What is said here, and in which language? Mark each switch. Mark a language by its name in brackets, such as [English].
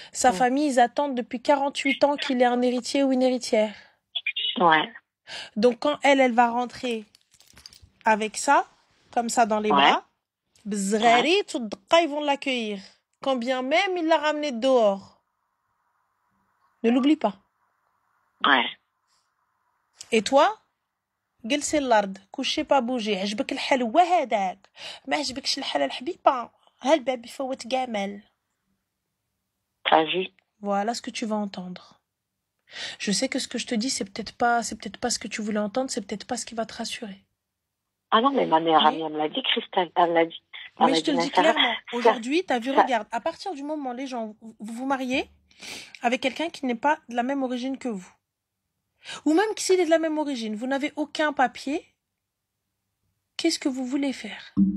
[French] Sa famille, ils attendent depuis 48 ans qu'il ait un héritier ou une héritière. Ouais. Donc quand elle va rentrer avec ça, comme ça dans les bras, bzrari, tout ils vont l'accueillir. Quand bien même il l'a ramené dehors. Ne l'oublie pas. Ouais. Et toi, [Arabic] جلسي الارض كلشي با بوجي عجبك الحال هو هذاك ما عجبكش الحال الحبيبه ها الباب يفوت كامل. [French] T'as vu? Voilà ce que tu vas entendre. Je sais que ce que je te dis c'est peut-être pas ce que tu voulais entendre, c'est peut-être pas ce qui va te rassurer. Ah non, mais ma meilleure amie, elle me l'a dit, Christelle, elle me l'a dit. Mais je te le dis clairement, aujourd'hui, t'as vu, regarde, à partir du moment où les gens, vous vous mariez avec quelqu'un qui n'est pas de la même origine que vous, ou même s'il est de la même origine, vous n'avez aucun papier, qu'est-ce que vous voulez faire?